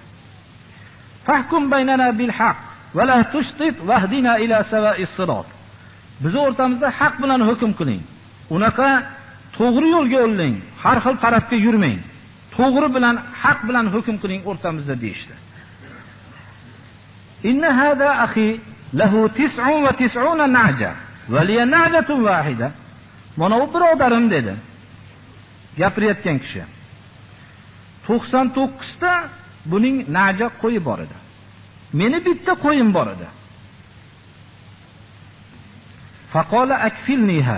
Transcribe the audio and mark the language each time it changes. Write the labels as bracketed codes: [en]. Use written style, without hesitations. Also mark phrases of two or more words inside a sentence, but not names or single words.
[ar] فاحكم بيننا بالحق ولا تشطط واهدنا إلى سواء الصراط. [uz] Biz o'rtamizda haq bilan hukm qiling. Unaqa to'g'ri yo'lga yo'llang, har xil tarafga yurmang. To'g'ri bilan, haq bilan hukm qiling o'rtamizda deyishdi. [ar] إن هذا أخي له 99 نعجة ولي نعجة واحدة. [uz] Mana u birodarim dedi. Gapirayotgan kishi. 99 ta buning na'ja qo'yi bor edi. Meni bitta qo'yim bor edi. [ar] فقال أكفلنيها.